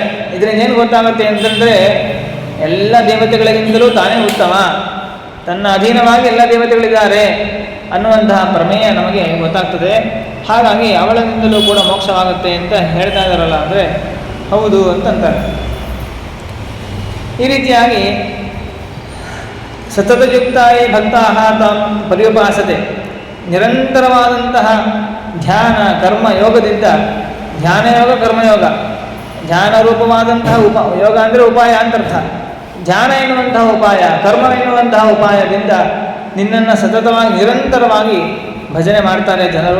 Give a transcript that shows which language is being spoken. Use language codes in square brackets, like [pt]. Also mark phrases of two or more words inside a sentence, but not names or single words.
[kn] ಇದರಿಂದ ಏನು ಗೊತ್ತಾಗುತ್ತೆ ಅಂತಂದರೆ ಎಲ್ಲ ದೇವತೆಗಳಿಗಿಂತಲೂ ತಾನೇ ಉತ್ತಮ, ತನ್ನ ಅಧೀನವಾಗಿ ಎಲ್ಲ ದೇವತೆಗಳಿದ್ದಾರೆ ಅನ್ನುವಂತಹ ಪ್ರಮೇಯ ನಮಗೆ ಗೊತ್ತಾಗ್ತದೆ. ಹಾಗಾಗಿ ಅವಳಿಂದಲೂ ಕೂಡ ಮೋಕ್ಷವಾಗುತ್ತೆ ಅಂತ ಹೇಳ್ತಾ ಇದ್ದಾರಲ್ಲ ಅಂದರೆ ಹೌದು ಅಂತಂತಾರೆ. ಈ ರೀತಿಯಾಗಿ [sa] ಸತತಯುಕ್ತಾಯಿ ಭಕ್ತಾಃ ತಾಂ ಪರ್ಯುಪಾಸತೆ, [kn] ನಿರಂತರವಾದಂತಹ ಧ್ಯಾನ ಕರ್ಮ ಯೋಗದಿಂದ, ಧ್ಯಾನಯೋಗ ಕರ್ಮಯೋಗ, ಧ್ಯಾನ ರೂಪವಾದಂತಹ ಯೋಗ ಅಂದರೆ ಉಪಾಯ ಅಂತರ್ಥ, ಧ್ಯಾನ ಎನ್ನುವಂತಹ ಉಪಾಯ, ಕರ್ಮ ಎನ್ನುವಂತಹ ಉಪಾಯದಿಂದ ನಿನ್ನನ್ನು ಸತತವಾಗಿ ನಿರಂತರವಾಗಿ ಭಜನೆ ಮಾಡ್ತಾರೆ ಜನರು.